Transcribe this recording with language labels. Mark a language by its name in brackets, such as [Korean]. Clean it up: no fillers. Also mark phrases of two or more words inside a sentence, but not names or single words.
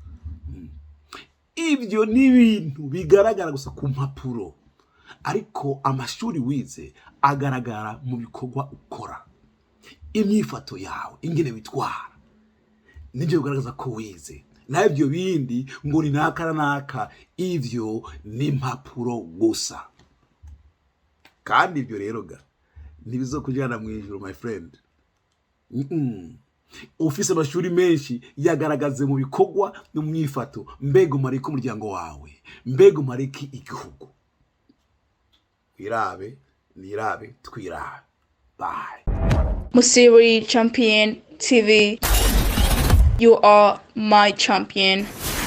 [Rundi] Ibyo ni ibintu bigaragara gusa ku mpapuro, ariko amashuri wize agaragara mu bikorwa ukora. Imyifato yawe, ingene witwara, nibyo bigaragaza ko wize. Na ibyo bindi ngo ni naka ivyo ni impapuro gusa. Kandi ibyo rero ntibizokujana mu ijuru [English] my friend. [Rundi] Ufise amashuri menshi yagaragaze mu bikorwa no mwifato. Mbega umarika umuryango wawe, mbega umarika igihugu. Nirabe twirabe. Bye. [English] Musiri Champion TV, you are my champion.